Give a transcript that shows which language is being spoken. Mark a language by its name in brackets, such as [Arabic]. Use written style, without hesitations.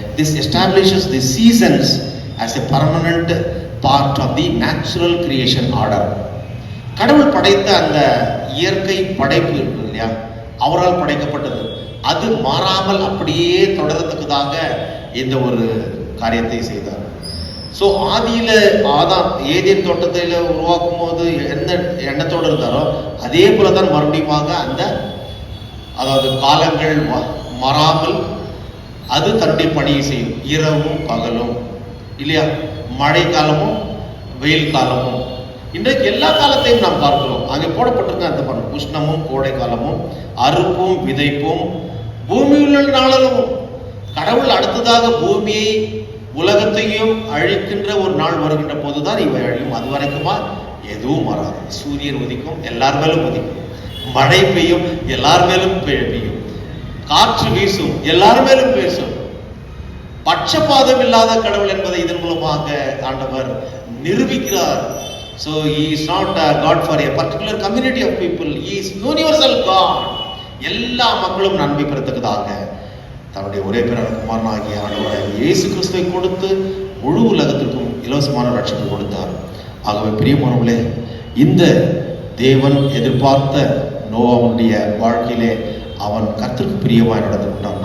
[English] This establishes the seasons as a permanent part of the natural creation order. [Tamil] கடவுள் படைத்த அந்த இயற்கை படைப்பு இருக்கு இல்லையா, அவரால் படைக்கப்பட்டது, அது மாறாமல் அப்படியே தொடரத்துக்குதாக இந்த ஒரு காரியத்தை செய்தார். ஸோ ஆதியில ஆதாம் ஏதேன் தோட்டத்தில் உருவாக்கும் போது எந்த எண்ணத்தோடு இருந்தாரோ அதே போலதான் மறுபடியும் அந்த அதாவது காலங்கள் மாறாமல் அது தன்னுடைய பணியை செய்யும். இரவும் பகலும் இல்லையா, மழை காலமும் வெயில் காலமும், இன்றைக்கு எல்லா காலத்தையும் நாம் பார்க்கிறோம். அங்கே போடப்பட்டிருக்க அந்த உஷ்ணமும் கோடை காலமும் அறுப்பும் விதைப்பும் பூமியுள்ள நாளும். கடவுள் அடுத்ததாக பூமியை உலகத்தையும் அழிக்கின்ற ஒரு நாள் வருகின்ற போதுதான் இவை அழியும். அது வரைக்குமா எதுவும் வராது. சூரியன் உதிக்கும், எல்லார் மேலும் உதிக்கும். மழை பெய்யும், எல்லார் மேலும் பெய்யும். காற்று வீசும், எல்லார் மேலும் பேசும். பட்சபாதம் இல்லாத கடவுள் என்பதை இதன் மூலமாக ஆண்டவர் நிரூபிக்கிறார். [English] So he is not God for a particular community of people. He is universal God. [Tamil] எல்லா மக்களும் நன்மை பெறத்தக்கதாக தன்னுடைய ஒரே பிறந்த குமாரனாகிய ஆண்டவராகிய இயேசு கிறிஸ்துவை கொடுத்து முழு உலகத்திற்கும் இலவசமான ரட்சிப்பு கொடுத்தார். ஆகவே பிரியமானவர்களே, இந்த தேவன் எதிர்பார்த்த நோவாவுடைய வாழ்க்கையிலே அவன் கர்த்தருக்கு பிரியமாய் நடந்து கொண்டான்.